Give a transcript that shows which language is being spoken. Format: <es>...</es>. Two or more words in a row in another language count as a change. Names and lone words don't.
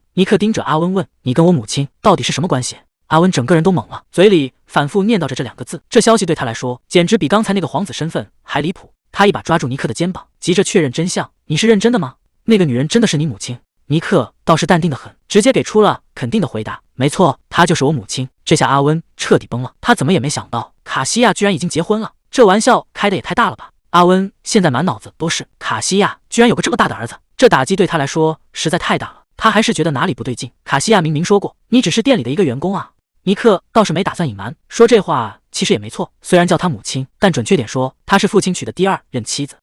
<zh>尼克盯着阿溫問：“你跟我母親到底是什麼關係？”阿溫整個人都懵了，嘴裡反覆念叨着這2個字，這消息對他來說簡直比剛才那個皇子身份還離譜。他一把抓住尼克的肩膀，急着確認真相：“你是認真的嗎？那個女人真的是你母親？”尼克倒是淡定得很，直接給出了肯定的回答：“沒錯，她就是我母親。” 這下阿溫徹底崩了，他怎麼也沒想到卡西亞居然已經結婚了，這玩笑開得也太大了吧！阿溫現在滿腦子都是卡西亞居然有個這麼大的兒子，這打擊對他來說實在太大了，他還是覺得哪裡不對勁。卡西亞明明說過，你只是店裡的一個員工啊。尼克倒是沒打算隱瞞，說這話其實也沒錯，雖然叫他母親，但準確點說，她是父親娶的第2任妻子。</zh>